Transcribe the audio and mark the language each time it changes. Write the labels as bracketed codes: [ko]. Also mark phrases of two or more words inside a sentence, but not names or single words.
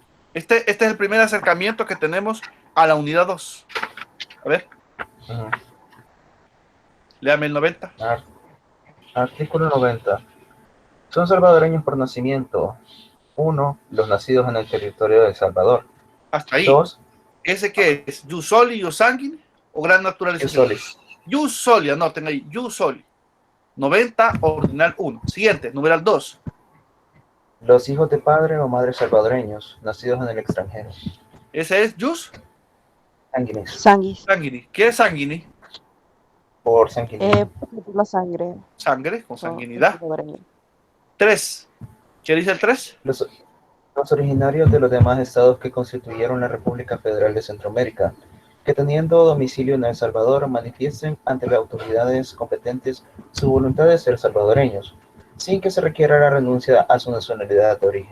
[es] Este es el primer acercamiento que tenemos a la unidad 2. A ver, Ujú. léame el 90. Artículo 90. Son salvadoreños por nacimiento. 1. Los nacidos en el territorio de El Salvador. Hasta ahí. 2. ¿Ese qué es? [la] ¿Jus soli, jus sanguine [es] o gran naturalización? [la] Jus soli. Jus soli, [es] anoten ahí, [la] jus soli. [es] 90, ordinal 1. Siguiente, numeral 2. Los hijos de padre o madre salvadoreños, nacidos en el extranjero. Ese es jus Sanguinis. Sanguis. sanguine. ¿Qué es sanguine? Por sanguíneo. Por la sangre. Sangre, con o- sanguinidad. salvadoreño. 3. ¿Qué dice el 3? Los originarios de los demás estados que constituyeron la República Federal de Centroamérica, que teniendo domicilio en El Salvador, manifiesten ante las autoridades competentes su voluntad de ser salvadoreños, sin que se requiera la renuncia a su nacionalidad de origen.